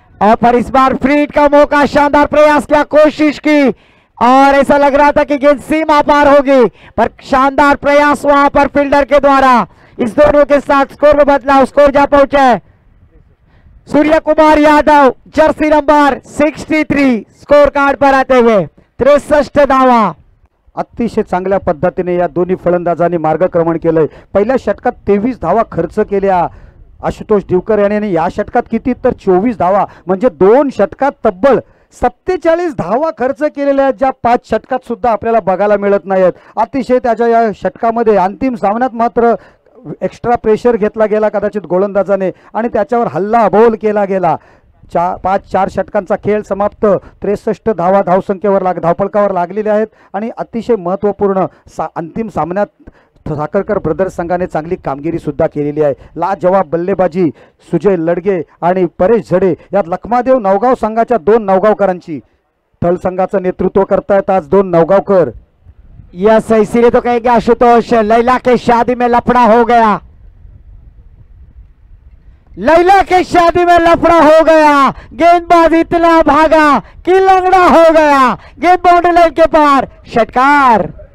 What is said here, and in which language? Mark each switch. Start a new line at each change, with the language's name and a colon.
Hindi: और पर इस बार फ्री हिट का मौका, शानदार प्रयास किया, कोशिश की, और ऐसा लग रहा था कि गेंद सीमा पार होगी, पर शानदार प्रयास वहां पर फील्डर के द्वारा। इस दोनों के साथ स्कोर में बदलाव, स्कोर जा पहुंचा है Surya Kumar Yadav, Jersey number 63, score card पर आते हुए 63 धावा।
Marathi: अतिशय चांगल्या पद्धतीने या दोन्ही फलंदाजांनी मार्गक्रमण केलंय। पहिल्या षटकात 23 धावा खर्च केल्या आशुतोष दिवकर यांनी, आणि या षटकात किती तर 24 धावा, म्हणजे 2 षटकात तब्बल 47 धावा खर्च केलेल्या आहेत, ज्या 5 षटकात सुद्धा आपल्याला बघायला मिळत नाहीत। अतिशय त्याच्या या षटकामध्ये अंतिम सामन्यात मात्र एक्स्ट्रा प्रेशर घेतला गेला कदाचित गोलंदाजाने, आणि त्याच्यावर हल्ला बोल केला गेला। 4 षटकांचा खेळ समाप्त, 63 धावा धावसंख्येवर धावफलकावर लागलेले आहेत, आणि अतिशय महत्त्वपूर्ण अंतिम सामन्यात साखरकर ब्रदर्स संघाने चांगली कामगिरी सुद्धा केलेली आहे। लाजवाब बल्लेबाजी सुजय लडगे आणि परेश झडे या लखमादेव नवगाव संघाच्या 2 नवगावकरांची, तळ संघाचं नेतृत्व करतायत आज 2 नवगावकर।
Hindi: यस, इसीलिए तो कहेंगे आशुतोष, लैला के शादी में लफड़ा हो गया, लैला के शादी में लफड़ा हो गया, गेंदबाज इतना भागा कि लंगड़ा हो गया। गेंद बाउंड्री लाइन के पार, षटकार।